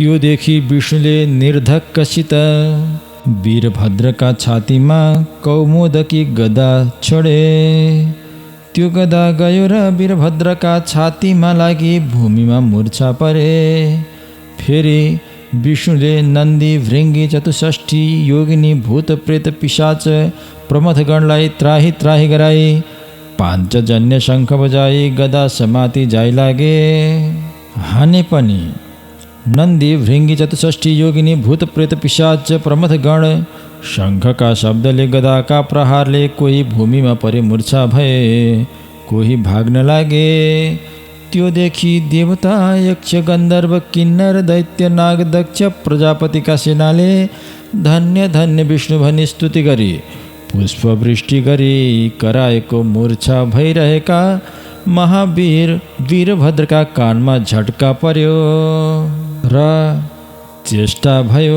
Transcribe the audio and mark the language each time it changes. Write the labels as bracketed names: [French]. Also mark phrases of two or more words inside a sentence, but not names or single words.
[Nepali] त्यो देखि विष्णुले निर्धक्कसित वीरभद्रका छातीमा कौमोदकी गदा छोडे। त्यो गदा गयो र वीरभद्रका छातीमा लागि भूमिमा मूर्छा परे। फेरि विष्णुले नन्दी भृङ्गी चतुष्ठी योगिनी भूत प्रेत पिशाच प्रमथगणलाई त्राही त्राही गराई पाञ्चजन्य शङ्ख बजाई गदा समाति जाइ लागे। हाने पनि नन्दी भृङ्गी चतुष्ठी योगिनी भूत प्रेत पिशाच प्रमथगण शङ्खका शब्दले गदाका प्रहारले कोही भूमिमा परे मूर्छा भए, कोही भाग्न लागे। त्यो देखि देवता यक्ष गन्धर्व किन्नर दैत्य नाग दक्ष प्रजापतिका सेनाले धन्य धन्य विष्णु भनी स्तुति गरी पुष्पवृष्टि गरी कराएको मूर्छा भइरहेका महावीर वीरभद्रका कानमा झट्का पर्यो र चेष्टा भयो।